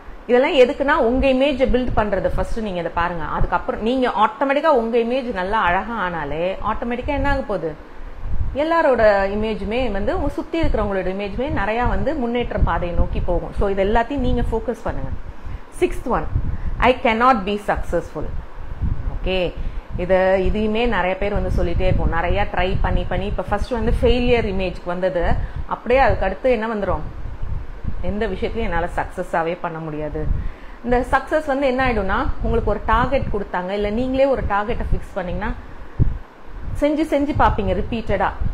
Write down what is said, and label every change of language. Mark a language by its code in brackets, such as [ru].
[ta] இதெல்லாம் எதுக்குன்னா உங்க இமேஜை பில்ட் பண்றது ஃபர்ஸ்ட் நீங்க இதை பாருங்க. அதுக்கப்புறம் நீங்க ஆட்டோமேட்டிக்கா உங்க இமேஜ் நல்லா அழகா ஆனாலே ஆட்டோமேட்டிக்கா என்ன ஆக போகுது, எல்லாரோட இமேஜுமே வந்து உங்க சுத்தி இருக்கிறவங்களோட இமேஜுமே நிறைய வந்து முன்னேற்ற பாதையை நோக்கி போகும். ஸோ இது எல்லாத்தையும் நீங்க ஃபோக்கஸ் பண்ணுங்க. [en] 6th one, I cannot be successful. [ta] Okay, இதையுமே நிறைய பேர் வந்து சொல்லிட்டே இருக்கும். நிறைய ட்ரை பண்ணி இப்ப ஃபர்ஸ்ட் வந்து ஃபெயிலியர் இமேஜ்க்கு வந்தது, அப்படியே அதுக்கு அடுத்து என்ன வந்துடும், எந்த விஷயத்தையும் என்னால சக்சஸாவே பண்ண முடியாது. இந்த சக்சஸ் வந்து என்ன ஆயிடும்னா, உங்களுக்கு ஒரு டார்கெட் கொடுத்தாங்க, இல்ல நீங்களே ஒரு டார்கெட்டை ஃபிக்ஸ் பண்ணீங்கன்னா செஞ்சு பாப்பீங்க ரிப்பீட்டடா.